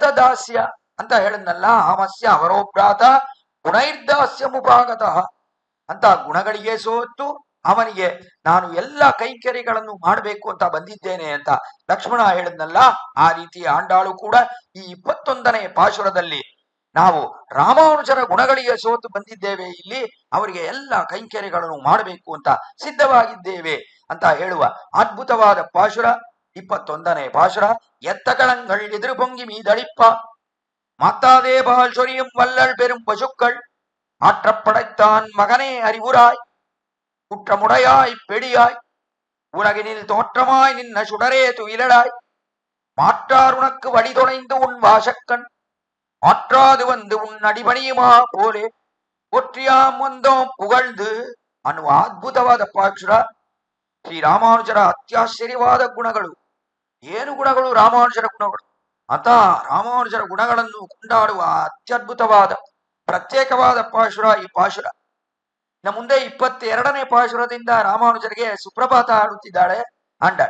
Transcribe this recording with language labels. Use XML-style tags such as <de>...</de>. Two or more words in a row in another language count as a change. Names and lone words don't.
<kn>ದಾಸ್ಯ ಅಂತ ಹೇಳಿದ್ನಲ್ಲ, ಆಮಸ್ಯ ಅವರೋಭ್ರಾತ ಗುಣೈರ್ದಾಸ್ಯ ಮುಪಾಗತಃ ಅಂತ ಗುಣಗಳಿಗೆ ಸೋತು ಅವನಿಗೆ ನಾನು ಎಲ್ಲ ಕೈಂಕರ್ಯಗಳನ್ನು ಮಾಡಬೇಕು ಅಂತ ಬಂದಿದ್ದೇನೆ ಅಂತ ಲಕ್ಷ್ಮಣ ಹೇಳಿದ್ನಲ್ಲ, ಆ ರೀತಿ ಆಂಡಾಳು ಕೂಡ ಈ 21ನೇ ಪಾಶುರದಲ್ಲಿ ನಾವು ರಾಮಾನುಜರ ಗುಣಗಳಿಗೆ ಸೋತು ಬಂದಿದ್ದೇವೆ, ಇಲ್ಲಿ ಅವರಿಗೆ ಎಲ್ಲ ಕೈಂಕರ್ಯಗಳನ್ನು ಮಾಡಬೇಕು ಅಂತ ಸಿದ್ಧವಾಗಿದ್ದೇವೆ ಅಂತ ಹೇಳುವ ಅದ್ಭುತವಾದ ಪಾಶುರ 21ನೇ ಪಾಶುರ.</kn> <ta>எத்தகளங்கள் எதுரு பொங்கி மீதளிப்ப மாத்தாதே பால் சொரியும் வல்லள் பெரும் பசுக்கள் ஆற்றப்படைத்தான் மகனே அறிவுராய் குற்றமுடையாய் பெடியாய் உலகினில் தோற்றமாய் நின்ன சுடரே துயிலடாய் மாற்றார் உனக்கு வழி தொலைந்து உன் வாசக்கண் மாற்றாது வந்து உன் அடிபணியுமா போலே ஒற்றியாம் வந்தோம் புகழ்ந்து</ta> <kn>ಅನ್ನುವ ಅದ್ಭುತವಾದ ಪಾಶುರ. ಶ್ರೀರಾಮಾನುಜರ ಅತ್ಯಾಶ್ಚರ್ಯವಾದ ಗುಣಗಳು. ಏನು ಗುಣಗಳು? ರಾಮಾನುಜರ ಗುಣಗಳು. ಅಂತ ರಾಮಾನುಜರ ಗುಣಗಳನ್ನು ಕೊಂಡಾಡುವ ಅತ್ಯದ್ಭುತವಾದ ಪ್ರತ್ಯೇಕವಾದ ಪಾಶುರ ಈ ಪಾಶುರ. ಇನ್ನು ಮುಂದೆ 22ನೇ ಪಾಶುರದಿಂದ ರಾಮಾನುಜರಿಗೆ ಸುಪ್ರಭಾತ ಹಾಡುತ್ತಿದ್ದಾಳೆ ಆಂಡಾಳ್.</kn>